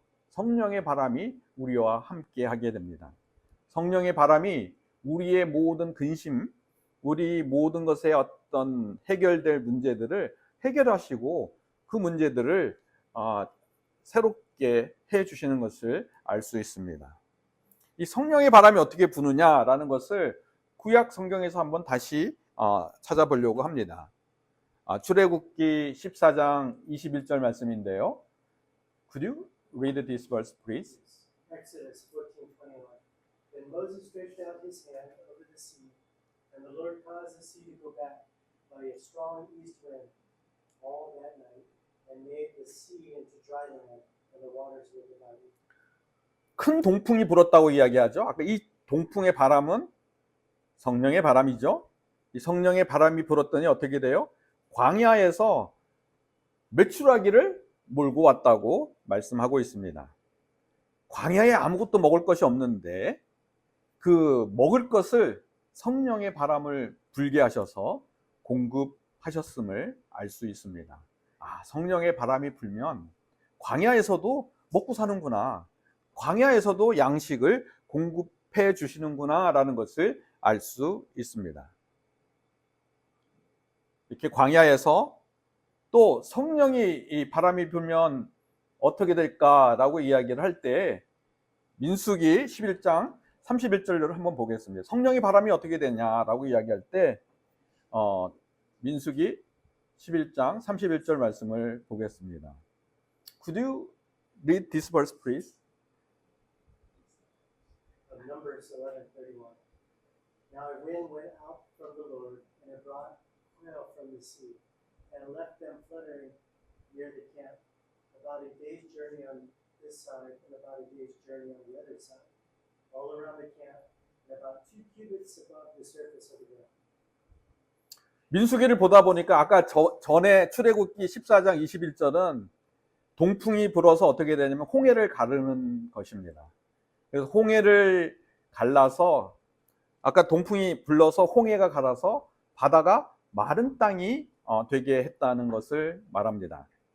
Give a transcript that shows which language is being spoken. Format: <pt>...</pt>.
<ko>성령의 바람이 우리와 함께 하게 됩니다. 성령의 바람이 우리의 모든 근심, 우리 모든 것의 어떤 해결될 문제들을 해결하시고 그 문제들을 새롭게 해 주시는 것을 알 수 있습니다. 이 성령의 바람이 어떻게 부느냐라는 것을 구약 성경에서 한번 다시 찾아보려고 합니다. 출애굽기 14장 21절 말씀인데요.</ko> <en>Could you read this verse, please? Exodus 14:21. Then Moses stretched out his hand over the sea, and the Lord caused the sea to go back by a strong east wind all that night, and made the sea into dry land, and the waters were divided.</en> <ko>큰 동풍이 불었다고 이야기하죠. 아까 이 동풍의 바람은 성령의 바람이죠. 이 성령의 바람이 불었더니 어떻게 돼요? 광야에서 메추라기를 몰고 왔다고 말씀하고 있습니다. 광야에 아무것도 먹을 것이 없는데 그 먹을 것을 성령의 바람을 불게 하셔서 공급하셨음을 알 수 있습니다. 성령의 바람이 불면 광야에서도 먹고 사는구나. 광야에서도 양식을 공급해 주시는구나 라는 것을 알 수 있습니다. 이렇게 광야에서 또 성령이 이 바람이 불면 어떻게 될까라고 이야기를 할 때 민수기 11장 31절을 한번 보겠습니다. 성령의 바람이 어떻게 되냐라고 이야기할 때 민수기 11장 31절 말씀을 보겠습니다.</ko> <en>Could you read this verse, please? Of Numbers 11:31. Now a wind went out from the Lord, and it brought quail from the sea, and left them fluttering near the camp, about a day's journey on this side, and about a day's journey on the other side, all around the camp, and about 2 cubits above the surface of the ground.</en> <ko>민수기를 보다 보니까 아까 전에 출애굽기 14장 21절은 동풍이 불어서 어떻게 되냐면 홍해를 가르는 것입니다. 그래서 홍해를 갈라서 아까 동풍이 불러서 홍해가 갈아서 바다가 마른 땅이 되게 했다는 것을 말합니다.</ko>